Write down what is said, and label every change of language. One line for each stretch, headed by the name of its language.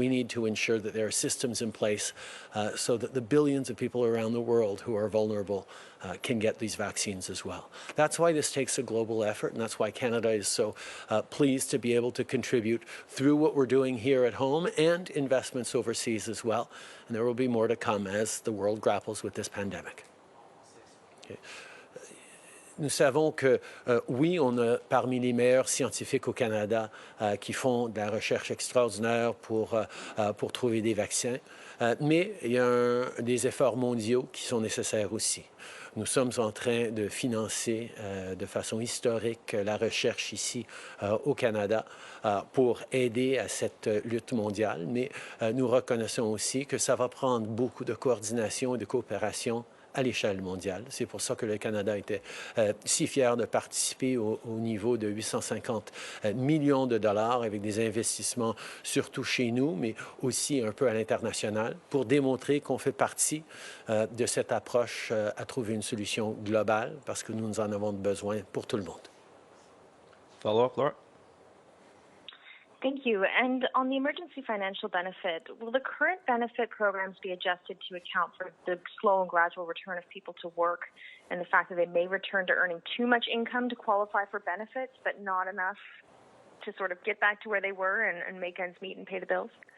English: We need to ensure that there are systems in place so that the billions of people around the world who are vulnerable can get these vaccines as well. That's why this takes a global effort, and that's why Canada is so pleased to be able to contribute through what we're doing here at home and investments overseas as well. And there will be more to come as the world grapples with this pandemic. Okay.
French: Nous savons que, oui, on a parmi les meilleurs scientifiques au Canada qui font de la recherche extraordinaire pour trouver des vaccins, mais il y a des efforts mondiaux qui sont nécessaires aussi. Nous sommes en train de financer de façon historique la recherche ici au Canada pour aider à cette lutte mondiale, mais nous reconnaissons aussi que ça va prendre beaucoup de coordination et de coopération à l'échelle mondiale. C'est pour ça que le Canada était si fier de participer au niveau de 850 millions de dollars avec des investissements surtout chez nous, mais aussi un peu à l'international, pour démontrer qu'on fait partie de cette approche à trouver une solution globale, parce que nous en avons besoin pour tout le monde.
English: Follow-up, Laura? Thank you. And on the emergency financial benefit, will the current benefit programs be adjusted to account for the slow and gradual return of people to work and the fact that they may return to earning too much income to qualify for benefits, but not enough to sort of get back to where they were and make ends meet and pay the bills?